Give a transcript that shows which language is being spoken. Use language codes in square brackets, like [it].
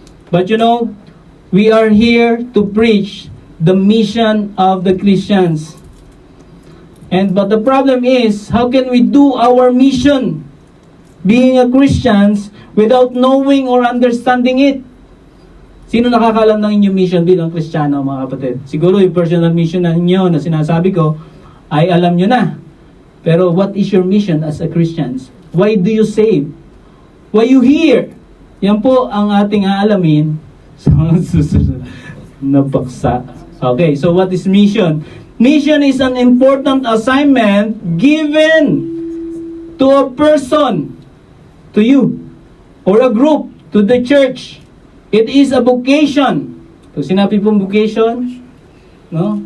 [en] But we are here to preach the mission of the Christians. But the problem is, how can we do our mission, being a Christians, without knowing or understanding it? [tl] Sino nakakalam ng inyong mission bilang Kristiyano, mga kapatid? Siguro yung personal mission na inyo na sinasabi ko, ay alam nyo na. [en] Pero what is your mission as a Christians? Why do you save? Why you here? [tl] Yan po ang ating aalamin sa mga susunod na paksa. [en] Okay, so what is mission? Mission is an important assignment given to a person, to you, or a group, to the church. It is a vocation. [tl] Pag sinabi pong [en] vocation, no?